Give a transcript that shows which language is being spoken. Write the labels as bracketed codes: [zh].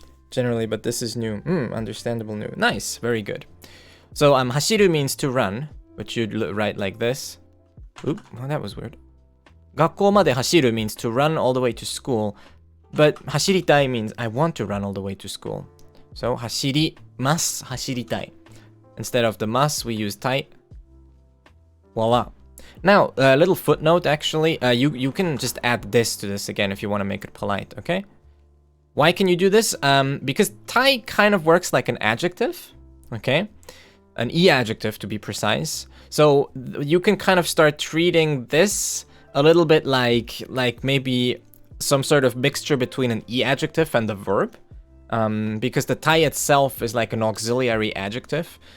[en] Generally, but this is new. Understandable new. Nice, very good. So 走る means to run, which you'd write like this. Oop, well, that was weird. [ja] 学校まで走る [en] means to run all the way to school, but [ja] 走りたい [en] means I want to run all the way to school. [ja] So 走ります、走りたい. [en] Instead of the must, we use tai. Voila. Now, a little footnote, actually. You can just add this to this again if you want to make it polite, okay? Why can you do this? Because tai kind of works like an adjective, okay? An e-adjective, to be precise. So you can kind of start treating this a little bit like maybe some sort of mixture between an e-adjective and the verb. Because the tai itself is like an auxiliary adjective.